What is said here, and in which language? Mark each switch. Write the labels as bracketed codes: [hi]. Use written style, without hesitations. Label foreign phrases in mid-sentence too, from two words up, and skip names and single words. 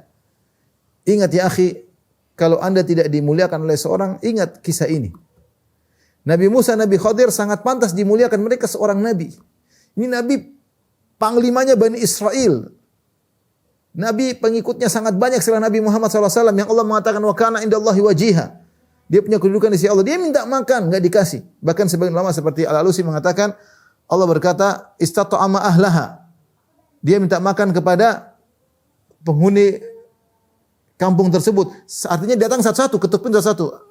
[id] Ingat ya akhi, kalau Anda tidak dimuliakan oleh seorang, ingat kisah ini. Nabi Musa, Nabi Khadir sangat pantas dimuliakan, mereka seorang nabi. Ini nabi panglimanya Bani Israel. Nabi pengikutnya sangat banyak setelah Nabi Muhammad SAW yang Allah mengatakan [ar] وكان عند الله وجيها. [id] Dia punya kedudukan di sisi Allah. Dia minta makan, enggak dikasih. Bahkan sebagian ulama seperti Al-Alusi mengatakan Allah berkata [ar] استطعما أهلها. [id] Dia minta makan kepada penghuni kampung tersebut. Artinya datang satu-satu, ketuk pintu satu-satu.